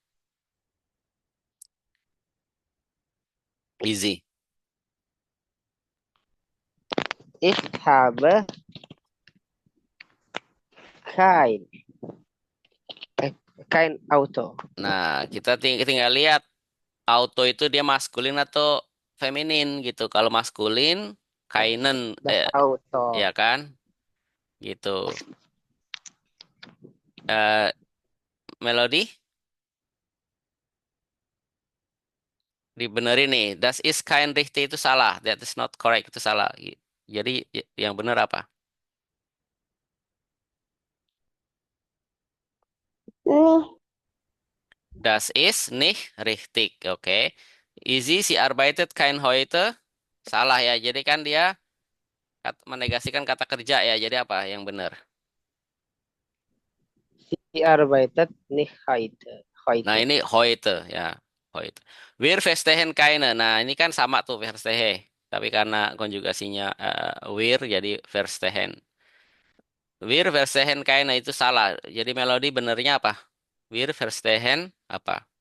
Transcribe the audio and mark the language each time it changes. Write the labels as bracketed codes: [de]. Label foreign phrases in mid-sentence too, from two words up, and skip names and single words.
[de] Easy. Ich habe kein, eh, kein Auto. [id] Nah, kita tinggal lihat auto itu dia maskulin atau feminin gitu. Kalau maskulin, kainen, [de] Das Auto. [id] ya kan? Gitu. Eh, Melodi, dibenerin nih. [de] Das ist kein richtig [id] itu salah. [en] That is not correct [id] itu salah. Jadi yang benar apa? Nih. [de] Das ist nicht richtig. Oke. Easy, sie arbeitet kein heute. [id] Salah ya. Jadi kan dia menegasikan kata kerja ya. Jadi apa yang benar? [de] Sie arbeitet nicht heute. [id] Nah, Heute. [de] ini heute ya. Heute. Wir verstehen keine. [id] Nah, ini kan sama tuh verstehe. Tapi karena konjugasinya wir jadi verstehen. [de] Wir verstehen keine [id] itu salah. Jadi melodi benernya apa? [de] Wir verstehen apa?